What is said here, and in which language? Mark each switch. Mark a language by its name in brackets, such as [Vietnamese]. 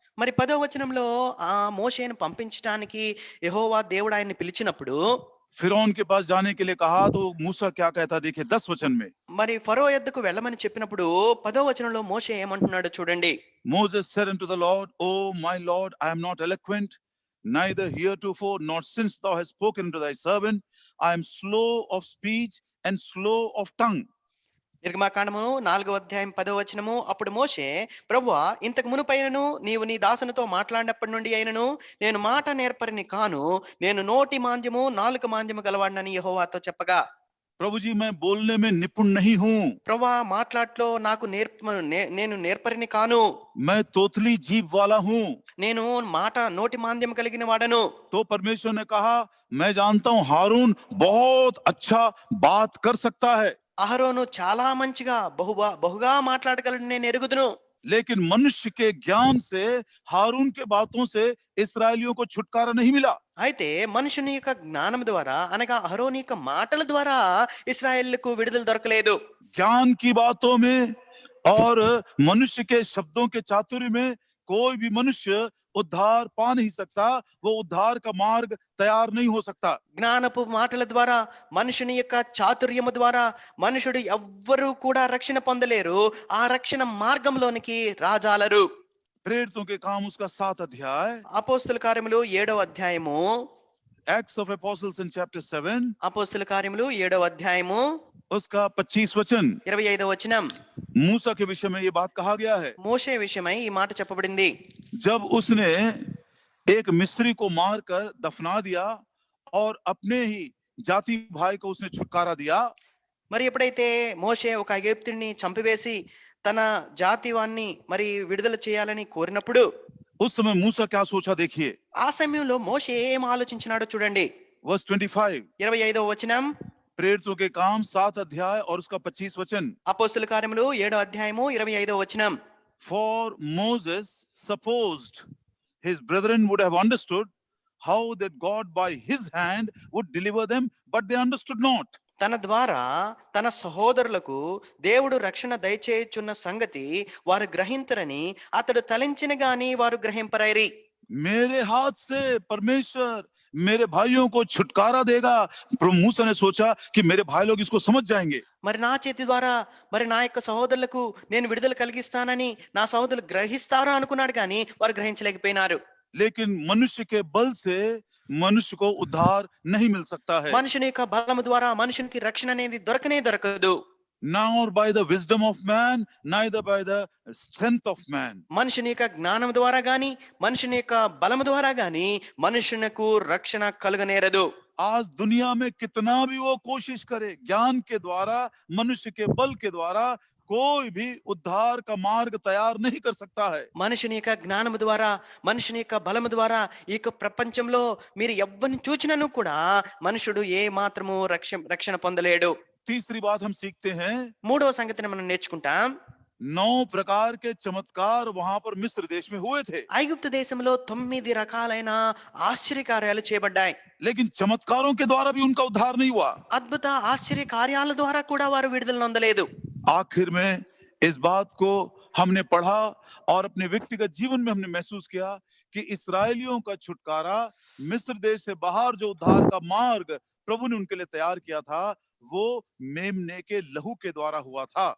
[Telugu] మరి 10వ వచనంలో ఆ మోషేను పంపించడానికి యెహోవా దేవుడు ఆయన్ని పిలిచినప్పుడు, [Hindi] फिरौन के पास जाने के लिए कहा, तो मूसा क्या कहता देखिए 10 वचन में. [Telugu] మరి ఫరో యొద్దకు వెళ్ళమని చెప్పినప్పుడు 10వ వచనంలో మోషే ఏమంటున్నాడో చూడండి. [English] Moses said unto the Lord, oh my Lord, I am not eloquent, neither heretofore nor since thou hast spoken to thy servant, I am slow of speech and slow of tongue. [Telugu] నిర్గమాకాండము 4వ అధ్యాయం 10వ వచనము. అప్పుడు మోషే, ప్రభువా, ఇంతకు మునుపైనను నీవు నీ దాసునితో మాట్లాడినప్పటి నుండి అయినను నేను మాట నేర్పరిని కాను, నేను నోటి మాంద్యము నాలుక మాంద్యము గలవాడినని యెహోవాతో చెప్పగా, [Hindi] प्रभु जी मैं बोलने में निपुण नहीं हूं, [Telugu] ప్రభువా, మాట్లాట్లో నాకు నేను నేర్పరిని కాను, [Hindi] मैं तोतली जीभ वाला हूं. [Telugu] నేను మాట నోటి మాంద్యం కలిగిన వాడను. [Hindi] तो परमेश्वर ने कहा, मैं जानता हूं हारून बहुत अच्छा बात कर सकता है, [Telugu] అహరోను చాలా మంచిగా బహుగా మాట్లాడగలడు, నేను ఎరుగుదును. [Hindi] लेकिन मनुष्य के ज्ञान से, हारून के बातों से इस्राएलियों को छुटकारा नहीं मिला. [Telugu] అయితే మనుషుని యొక్క జ్ఞానం ద్వారా అనగా అహరోని యొక్క మాటల ద్వారా ఇశ్రాయేలుకు విడుదల దొరకలేదు. [Hindi] ज्ञान की बातों में और मनुष्य के शब्दों के चातुर्य में कोई भी मनुष्य उद्धार पा नहीं सकता, वो उद्धार का मार्ग तैयार नहीं हो सकता. [Telugu] జ్ఞానపు మాటల ద్వారా మనుషుని యొక్క చాతుర్యము ద్వారా మనుషుడు ఎవ్వరూ కూడా రక్షణ పొందలేరు, ఆ రక్షణ మార్గంలోనికి రాజాలరు. [Hindi] प्रेरितों के काम उसका 7 अध्याय, [Telugu] అపోస్తుల కార్యములు 7వ అధ్యాయము, [English] Acts of Apostles in chapter 7, [Telugu] అపోస్తుల కార్యములు 7వ అధ్యాయము [Hindi] उसका 25 वचन, [Telugu] 25వ వచనం. [Hindi] मूसा के विषय में ये बात कहा गया है. [Telugu] మోషే విషయమై ఈ మాట చెప్పబడింది. [Hindi] जब उसने एक मिस्री को मारकर दफना दिया और अपने ही जाति भाई को उसने छुटकारा दिया, [Telugu] మరి ఎప్పుడైతే మోషే ఒక ఐగుప్తుడిని చంపివేసి తన జాతి వాన్ని మరి విడుదల చేయాలని కోరినప్పుడు [Hindi] उस समय मूसा क्या सोचा देखिए. [Telugu] ఆ సమయంలో మోషే ఏం ఆలోచించినాడో చూడండి. [English] verse 25, [Telugu] 25వ వచనం, [Hindi] प्रेरितों के काम 7 अध्याय और उसका 25 वचन. [Telugu] అపోస్తుల కార్యములు 7వ అధ్యాయము 25వ వచనం. [English] For Moses supposed his brethren would have understood how that God by his hand would deliver them, but they understood not. [Telugu] తన ద్వారా తన సహోదరులకు దేవుడు రక్షణ దయచేయుచున్న సంగతి వారు గ్రహించరని అతడు తలంచిన గాని వారు గ్రహింపరైరి. [Hindi] मेरे हाथ से परमेश्वर मेरे भाइयों को छुटकारा देगा. प्रभु मूसा ने सोचा कि मेरे भाई लोग इसको समझ जाएंगे. [Telugu] మరి నా చేతి ద్వారా మరి నా యొక్క సహోదరులకు నేను విడుదల కలిగిస్తానని నా సహోదరులు గ్రహిస్తారా అనుకున్నాడు, కానీ వారు గ్రహించలేకపోయినారు. [Hindi] लेकिन मनुष्य के बल से मनुष्य को उद्धार नहीं मिल सकता है. [Telugu] మనుషుని యొక్క బలము ద్వారా మనుషునికి రక్షణ అనేది దొరకదు. [English] Nor by the wisdom of man, neither by the strength of man. [Telugu] మనుషుని యొక్క జ్ఞానం ద్వారా గాని మనుషుని యొక్క బలము ద్వారా గాని మనుషునకు రక్షణ కలుగనేరదు. [Hindi] आज दुनिया में कितना भी वो कोशिश करे, ज्ञान के द्वारा, मनुष्य के बल के द्वारा कोई भी उद्धार का मार्ग तैयार नहीं कर सकता है. [Telugu] మనుషుని యొక్క జ్ఞానము ద్వారా మనుషుని యొక్క బలము ద్వారా ఈ యొక్క ప్రపంచంలో మీరు ఎవ్వరిని చూచినను కూడా మనుషుడు ఏ మాత్రము రక్షణ పొందలేడు. [Hindi] तीसरी बात हम सीखते हैं, [Telugu] మూడవ సంగతిని మనం నేర్చుకుంటాం. [Hindi] 9 प्रकार के चमत्कार वहां पर मिस्र देश में हुए थे. [Telugu] ఐగుప్తు దేశంలో 9 రకాలైన ఆశ్చర్యకార్యాలు చేయబడ్డాయి. [Hindi] लेकिन चमत्कारों के द्वारा भी उनका उद्धार नहीं हुआ. [Telugu] అద్భుత ఆశ్చర్య కార్యాల ద్వారా కూడా వారు విడుదల నొందలేదు. [Hindi] आखिर में इस बात को हमने पढ़ा और अपने व्यक्तिगत जीवन में हमने महसूस किया कि इस्राएलियों का छुटकारा, मिस्र देश से बाहर जो उद्धार का मार्ग प्रभु ने उनके लिए तैयार किया था, वो मेमने के लहू के द्वारा हुआ था.